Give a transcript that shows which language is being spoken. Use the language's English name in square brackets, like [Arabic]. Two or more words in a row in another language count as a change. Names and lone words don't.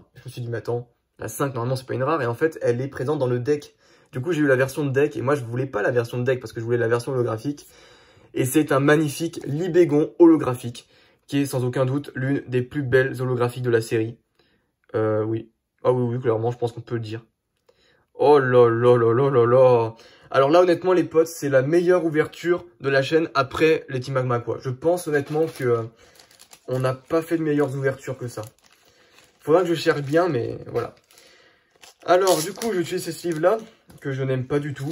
[French] Je me suis dit mais attends, la 5 normalement c'est pas une rare et en fait elle est présente dans le deck. Du coup j'ai eu la version de deck et moi je voulais pas la version de deck parce que je voulais la version holographique. Et c'est un magnifique Libégon holographique qui est sans aucun doute l'une des plus belles holographiques de la série. Oui. Ah oui, clairement je pense qu'on peut le dire. Oh là là là là là là. Alors là, honnêtement, les potes, c'est la meilleure ouverture de la chaîne après les Team Magma, quoi. Je pense honnêtement que on n'a pas fait de meilleures ouvertures que ça. Faudra que je cherche bien, mais voilà. Alors, du coup, je vais utiliser ces sleeves-là, que je n'aime pas du tout.